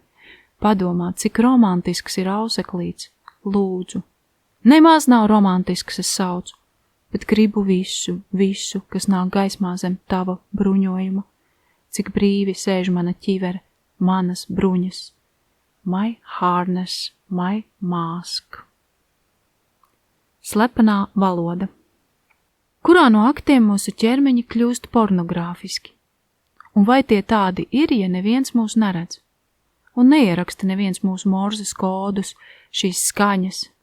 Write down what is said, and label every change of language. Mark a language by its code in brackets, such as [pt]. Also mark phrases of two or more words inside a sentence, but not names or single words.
[lv] Padomā, cik romantisks ir auseklīts. Lūdzu. Nemaz nav romantisks, es saucu, bet gribu visu, kas nāk gaismā zem tava bruņojuma. Cik brīvi sēž mana ķivere, manas bruņas. [en] My harness, my mask. [lv] Slepenā valoda. Kurā no aktiem mūsu ķermeņi kļūst pornogrāfiski? Un vai tie tādi ir, ja neviens mūs neredz? Un neieraksta neviens mūsu morzes kodus, šīs skaņas?